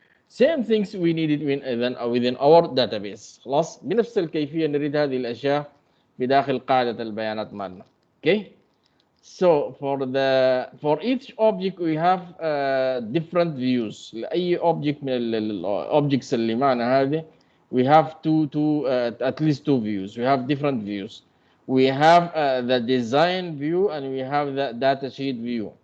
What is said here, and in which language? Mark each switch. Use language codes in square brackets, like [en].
[en] Same things we needed within our database. [ar] خلاص بنفس الكيفية نريد هذه الأشياء في داخل قاعدة البيانات مالنا. [en] Okay. So for each object we have different views. [ar] لأي object من objects اللي معنا هذه [en] we have at least two views. We have different views. We have the design view and we have the data sheet view.